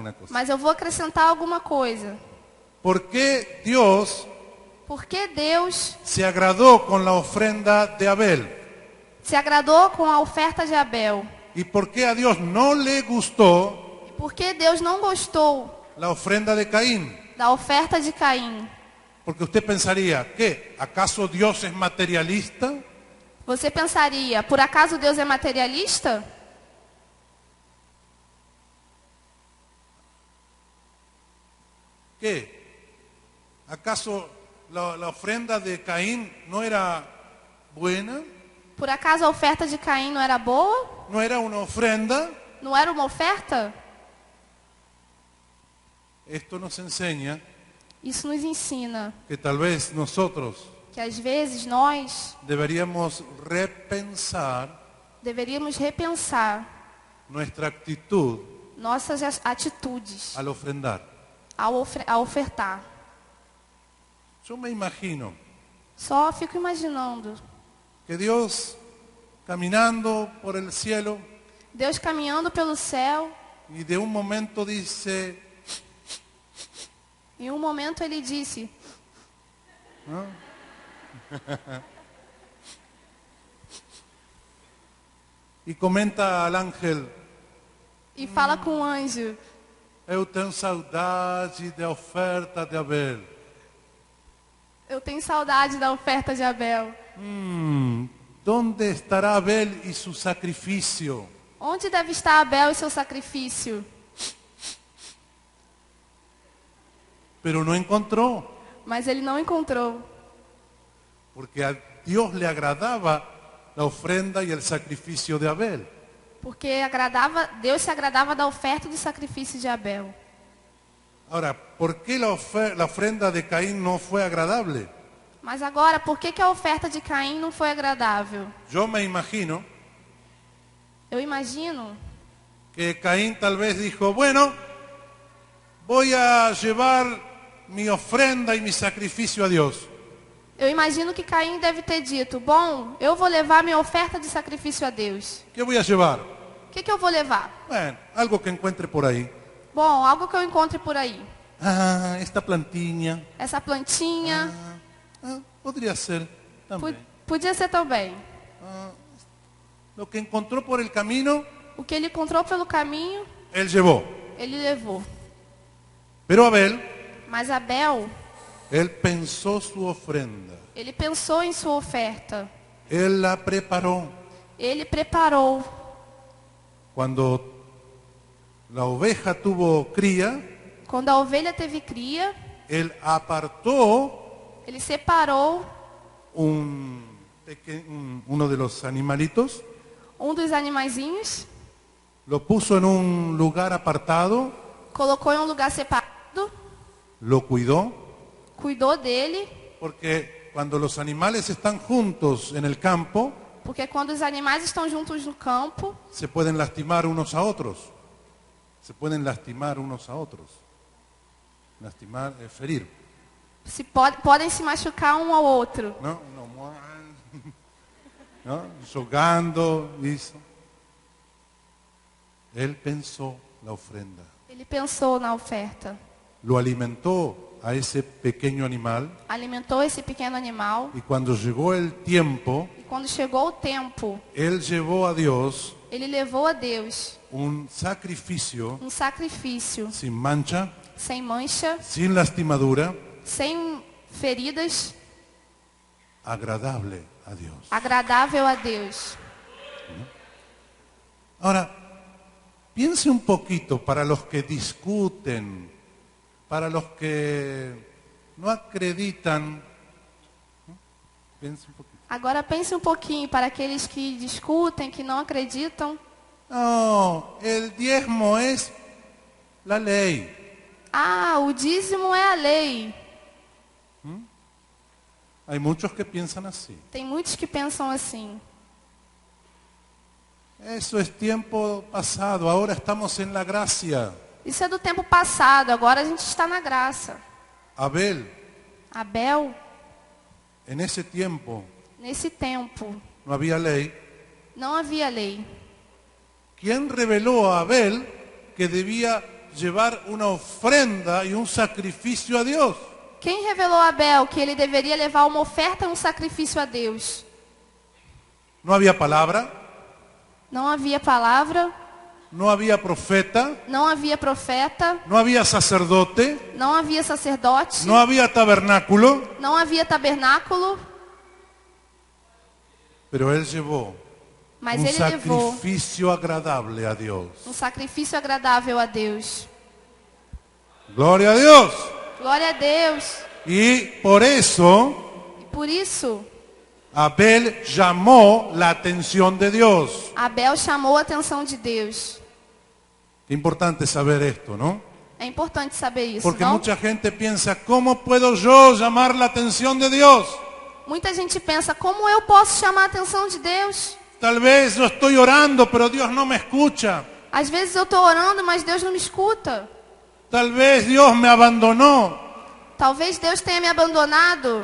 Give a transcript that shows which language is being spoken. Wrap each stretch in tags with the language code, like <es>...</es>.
<pt>mas eu vou acrescentar alguma coisa.</pt> <es>¿Por qué Dios</es> <pt>Por que Deus</pt> <es>se agradó con la ofrenda de Abel?</es> <pt>se agradou com a oferta de Abel?</pt> <es>¿Y por qué a Dios no le gustó</es> <pt>E por que Deus não gostou</pt> <es>la ofrenda de Caín?</es> <pt>da oferta de Caim?</pt> <es>Porque usted pensaría, ¿qué? ¿Acaso Dios es materialista?</es> <pt>Você pensaria, por acaso Deus é materialista?</pt> <es>¿Qué? ¿Acaso la ofrenda de Caín no era buena?</es> <pt>Por acaso a oferta de Caim não era boa?</pt> <es>¿No era una ofrenda?</es> <pt>Não era uma oferta?</pt> <es>Esto nos enseña</es> <pt>Isso nos ensina</pt> <es>que tal vez nosotros</es> <pt>que às vezes nós</pt> <es>deberíamos repensar</es> <pt>deveríamos repensar</pt> <es>nuestra actitud</es> <pt>nossas atitudes</pt> <es>al ofrendar.</es> <pt>ao ofertar.</pt> <es>Yo me imagino</es> <pt>Só fico imaginando</pt> <es>que Dios caminando por el cielo</es> <pt>Deus caminhando pelo céu,</pt> <es>y de un momento dice,</es> <pt>em um momento ele disse,</pt> <es>y comenta al ángel,</es> <pt>e fala com o anjo, eu tenho saudade da oferta de Abel. eu tenho saudade da oferta de Abel.</pt> <es>¿Dónde estará Abel y su sacrificio?</es> <pt>Onde deve estar Abel e seu sacrifício?</pt> <es>Pero no encontró,</es> <pt>Mas ele não encontrou,</pt> <es>porque a Dios le agradaba la ofrenda y el sacrificio de Abel.</es> <pt>porque Deus se agradava da oferta e do sacrifício de Abel.</pt> <es>Ahora, ¿por qué la ofrenda de Caín no fue agradable?</es> <pt>Mas agora, por que a oferta de Caim não foi agradável?</pt> <es>Yo me imagino</es> <pt>Eu imagino</pt> <es>que Caín tal vez dijo, bueno, voy a llevar mi ofrenda y mi sacrificio a Dios.</es> <pt>Eu imagino que Caim deve ter dito, bom, eu vou levar minha oferta de sacrifício a Deus.</pt> <es>¿Qué voy a llevar?</es> <pt>O que eu vou levar?</pt> <es>Bueno, algo que encuentre por ahí.</es> <pt>Bom, algo que eu encontre por aí.</pt> <es>Ah, esta plantinha.</es> <pt>Essa plantinha,</pt> <es>Podría ser también.</es> <pt>podia ser também.</pt> <es>Lo que encontró por el camino,</es> <pt>O que ele encontrou pelo caminho,</pt> <es>él llevó.</es> <pt>ele levou.</pt> <es>Pero Abel,</es> <pt>Mas Abel,</pt> <es>él pensó su ofrenda.</es> <pt>ele pensou em sua oferta.</pt> <es>Él la preparó.</es> <pt>Ele preparou.</pt> <es>Cuando la oveja tuvo cría,</es> <pt>Quando a ovelha teve cria,</pt> <es>él apartó</es> <pt>ele separou</pt> <es>uno de los animalitos,</es> <pt>dos animaizinhos,</pt> <es>lo puso en un lugar apartado,</es> <pt>colocou em um lugar separado,</pt> <es>lo cuidó,</es> <pt>cuidou dele,</pt> <es>porque cuando los animales están juntos en el campo,</es> <pt>Porque quando os animais estão juntos no campo,</pt> <es>se pueden lastimar unos a otros. Se pueden lastimar unos a otros. Lastimar es ferir.</es> <pt>podem se machucar um ao outro.</pt> <es>¿No? ¿No? Jugando, hizo. Él pensó la ofrenda.</es> <pt>Ele pensou na oferta.</pt> <es>Lo alimentó a ese pequeño animal.</es> <pt>Alimentou esse pequeno animal.</pt> <es>Y cuando llegó el tiempo,</es> <pt>E quando chegou o tempo,</pt> <es>Él llevó a Dios</es> <pt>ele levou a Deus</pt> <es>un sacrificio</es> <pt>um sacrifício</pt> <es>sin mancha,</es> <pt>sem mancha,</pt> <es>sin lastimadura,</es> <pt>sem feridas,</pt> <es>agradable a Dios.</es> <pt>agradável a Deus.</pt> <es>Ahora, piense un poquito para los que discuten, para los que no acreditan. Piense un poquito.</es> <pt>Agora pense um pouquinho para aqueles que discutem, que não acreditam.</pt> <es>No, el diezmo es la ley.</es> <pt>Ah, o dízimo é a lei.</pt> <es>Hay muchos que piensan así.</es> <pt>Tem muitos que pensam assim.</pt> <es>Eso es tiempo pasado, ahora estamos en la gracia.</es> <pt>Isso é do tempo passado, agora a gente está na graça.</pt> <es>Abel,</es> <pt>Abel,</pt> <es>en ese tiempo</es> <pt>nesse tempo,</pt> <es>no había ley.</es> <pt>não havia lei.</pt> <es>¿Quién reveló a Abel que debía llevar una ofrenda y un sacrificio a Dios?</es> <pt>Quem revelou a Abel que ele deveria levar uma oferta e um sacrifício a Deus?</pt> <es>No había palabra,</es> <pt>Não havia palavra,</pt> <es>no había profeta,</es> <pt>não havia profeta,</pt> <es>no había sacerdote,</es> <pt>não havia sacerdote,</pt> <es>no había tabernáculo,</es> <pt>não havia tabernáculo,</pt> <es>pero él llevó</es> <pt>mas</pt> <es>un</es> <pt>ele levou</pt> <es>sacrificio agradable a Dios.</es> <pt>um sacrifício agradável a Deus.</pt> <es>Gloria a Dios.</es> <pt>Glória a Deus.</pt> <es>Y por eso</es> <pt>E por isso,</pt> <es>Abel llamó la atención de Dios.</es> <pt>Abel chamou a atenção de Deus.</pt> <es>Qué importante saber esto, ¿no?</es> <pt>É importante saber isso,</pt> <es>Porque</es> <pt>não?</pt> <es>mucha gente piensa, ¿cómo puedo yo llamar la atención de Dios?</es> <pt>Muita gente pensa, como eu posso chamar a atenção de Deus?</pt> <es>Tal vez yo estoy orando, pero Dios no me escucha.</es> <pt>Às vezes eu estou orando, mas Deus não me escuta.</pt> <es>Tal vez Dios me abandonó.</es> <pt>Talvez Deus tenha me abandonado.</pt>